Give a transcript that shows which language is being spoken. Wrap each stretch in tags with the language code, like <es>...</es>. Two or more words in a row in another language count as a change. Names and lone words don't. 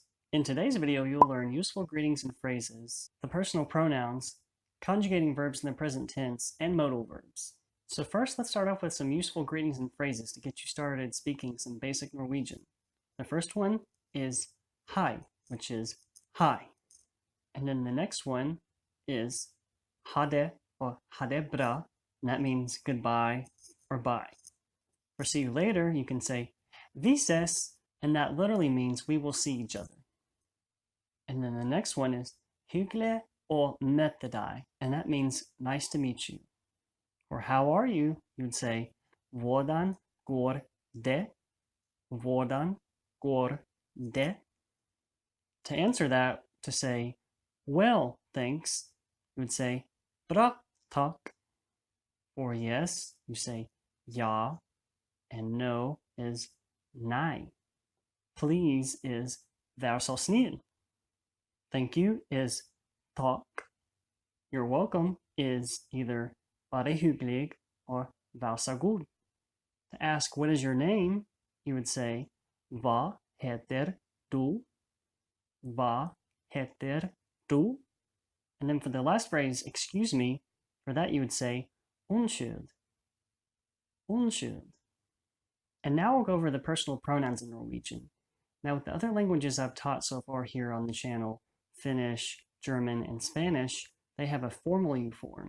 <en>In today's video, you'll learn useful greetings and phrases, the personal pronouns, conjugating verbs in the present tense, and modal verbs. So first, let's start off with some useful greetings and phrases to get you started speaking some basic Norwegian. The first one is hi, which is hi. And then the next one is</en> <no>ha det</no> <en>or</en> <no>ha det bra,</no> <en>and that means goodbye or bye. For see you later, you can say</en> <no>vi ses,</no> <en>and that literally means we will see each other. And then the next one is hyggelig or</en> <no>møte deg,</no> <en>and that means nice to meet you. Or how are you? You would say</en> <no>hvordan går det? Hvordan går det?</no> <en>To answer that, to say well, thanks, you would say</en> <no>bra takk.</no> <en>Or yes, you say ja. And no is nei. Please is</en> <no>vær så snill.</no> <en>Thank you is takk. You're welcome is either</en> <no>bare hyggelig</no> <en>or</en> <no>vær så god.</no> <en>To ask what is your name, you would say</en> <no>hva heter du? Hva heter du?</no> <en>And then for the last phrase, excuse me, for that you would say unnskyld.</en> <no>Unnskyld.</no> <en>And now we'll go over the personal pronouns in Norwegian. Now with the other languages I've taught so far here on the channel, Finnish, German, and Spanish, they have a formal you form.</en>